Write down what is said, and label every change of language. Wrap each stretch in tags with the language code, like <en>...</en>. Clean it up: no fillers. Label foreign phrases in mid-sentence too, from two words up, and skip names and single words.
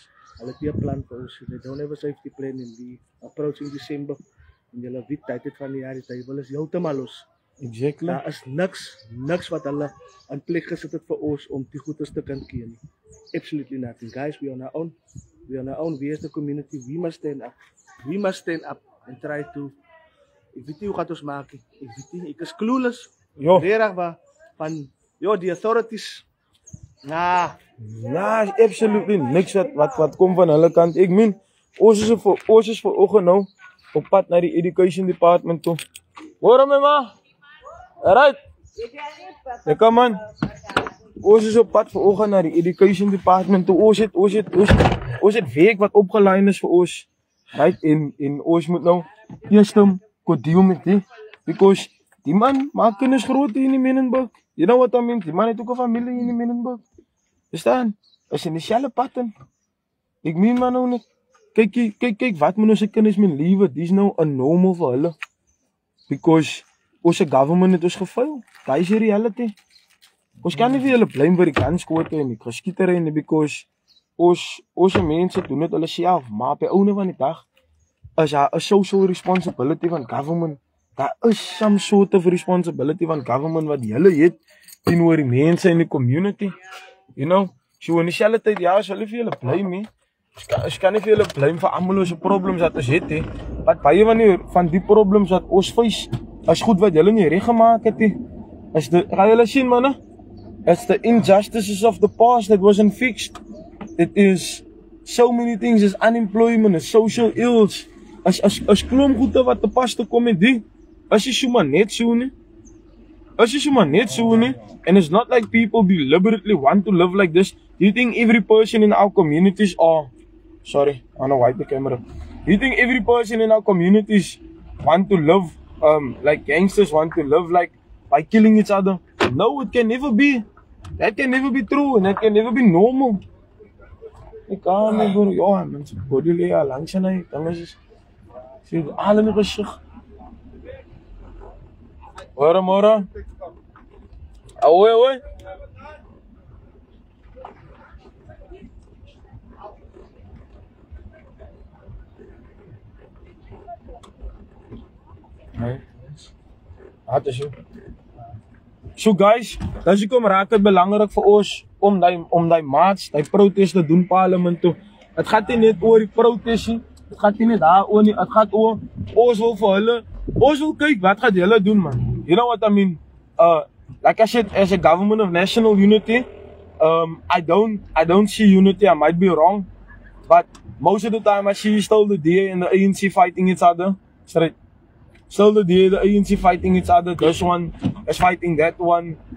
<af>Hulle het 'n plan vir ons.</af> <en>They don't have a safety plan in die approaching December.</en> <af>En julle weet tyd van die jaar, die tyd is heeltemal los.</af> <en>Exactly.</en> <af>Daar is niks wat hulle in plek gesit het vir ons om die goedes te kan keer nie.</af> <en>Absolutely nothing. Guys, we on our own. We on our own. We as the community, we must stand up. We must stand up and try to.</en> <af>Ek weet nie hoe gaan ons maak nie. Ek weet nie. Ek is clueless. Jo. Regtig van die authorities. Nah, absolutely niks wat kom van hulle kant. Ek meen, ons is vanoggend nou op pad na die</af> <en>education department</en> <af>toe. Hoor my ma? Alright. Ja, kom aan. Ons is op pad vanoggend na die</af> <en>education department</en> <af>toe. Ons het week wat opgelyn is vir ons. Right, en ons moet nou eers deal met dit. Because die man maak kinders groot hier in Menenberg.</af> <en>You know what I mean?</en> <af>Die man het ook 'n familie hier in Menenberg. Verstaan? Is in dieselfde pad in. Ek meen maar nou net. Kyk wat moet ons se kinders met lewe? Dis nou 'n normal vir hulle. Because ons government het ons gefail. Daai is die reality. Ons kan nie vir hulle blame vir die gunskote en die geskietery nie, because ons mense doen dit hulle self, maar op die einde van die dag is daar 'n</af> <en>social responsibility</en> <af>van government. Daar is</af> <en>some sort of responsibility</en> <af>van government wat hulle het teenoor die mense in die community.</af> <en>You know, so</en> <af>in dieselfde tyd ja, as hulle vir hulle blame nie. Ons kan nie vir hulle blame vir almal ons problems wat ons het nie. Wat baie van die problems wat ons face is goed wat hulle nie reg gemaak het nie. Gaan julle sien manne?</af> <en>It's the injustices of the past that wasn't fixed. It is so many things, as unemployment, as social ills,</en> <af>as klomp goede wat te pas te kom met die. As jy sommer net so nie.</af> <en>And it's not like people deliberately want to live like this. Do you think every person in our communities are... Sorry, I want to wipe the camera. Do you think every person in our communities want to live like gangsters want to live like by killing each other? No, it can never be. That can never be true and that can never be normal.</en> <af>Ek kan nie bro, ja, mense body lê al langs aan hy, dan is sê al in die gesig. Môre. Oi. Nee. So guys, dis hoekom raak dit belangrik vir ons om die march, die protest te doen parlement toe. Het gaat nie net oor die protest nie. Het gaat nie net daaroor nie. Het gaat oor ons wil vir hulle. Ons wil kyk wat gaat julle doen, man.</af> <en>You know what I mean? Like I said, as a government of national unity, I don't see unity. I might be wrong, but most of the time I see still the DA and the ANC fighting each other. Straight. Still the DA, the ANC fighting each other. This one is fighting that one.</en>